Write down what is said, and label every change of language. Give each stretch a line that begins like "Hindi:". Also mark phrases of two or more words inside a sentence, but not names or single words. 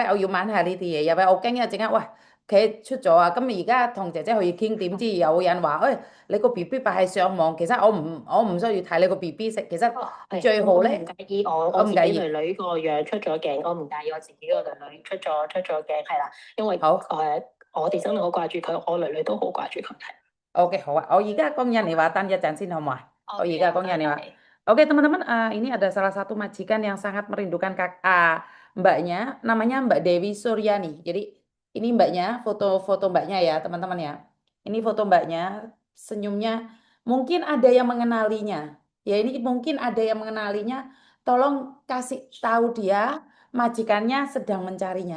Cantonese: 我要問下呢啲嘢，因為我驚一陣間喂佢出咗啊，咁而家同姐姐可以傾，點知有人話，你個 BB 擺喺上網，其實我唔需要睇你個 BB 食，其實最好咧，唔介意我自己女女個樣出咗鏡，我唔介意我自己個女女出咗鏡，係啦，因為好我哋真係好掛住佢，我女女都好掛住佢。 OK，好啊，我而家講印尼話，等一陣先好唔好啊？我而家講印尼話。 Okay.
Indonesian: Oke teman-teman, ini ada salah satu majikan yang sangat merindukan mbaknya, namanya Mbak Dewi Suryani. Jadi ini mbaknya, foto-foto mbaknya ya teman-teman ya. Ini foto mbaknya, senyumnya. Mungkin ada yang mengenalinya. Ya ini mungkin ada yang mengenalinya. Tolong kasih tahu dia majikannya sedang mencarinya.